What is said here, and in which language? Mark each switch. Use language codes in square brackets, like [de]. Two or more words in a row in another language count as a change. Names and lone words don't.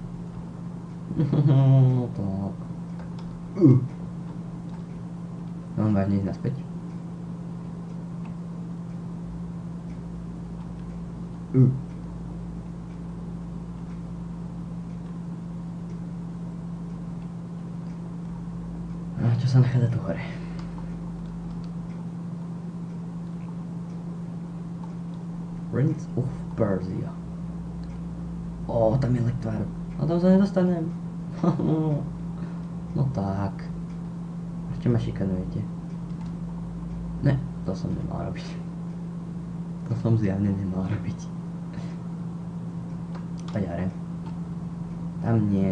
[sk] No tak. Mám vážne ísť naspäť. A čo sa nachádza tu hore? Prince of Persia. Tam je lektvár. A tam sa nedostanem. No tak. Ešte ma šikanujete. Ne, to som nemal robiť. To som zjavne nemal robiť. Poďare. Tam nie.